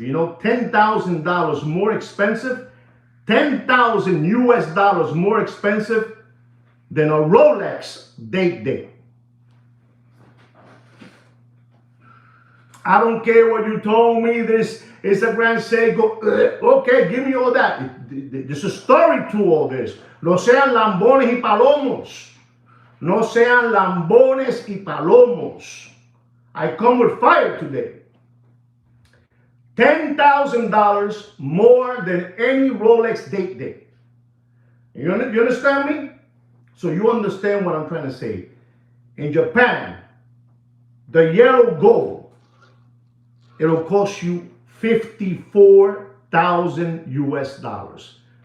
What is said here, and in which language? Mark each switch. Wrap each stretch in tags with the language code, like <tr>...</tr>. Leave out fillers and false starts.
<en>You know, $10,000 more expensive, 10,000 US dollars more expensive than a Rolex date. I don't care what you told me. This is a Grand Seiko. Okay, give me all that. There's a story to all this.</en> <es>No sean lambones y palomos. No sean lambones y palomos.</es> <en>I come with fire today. $10,000 more than any Rolex date. You understand me? So you understand what I'm trying to say. In Japan, the yellow gold, it'll cost you $54,000 US dollars.</en>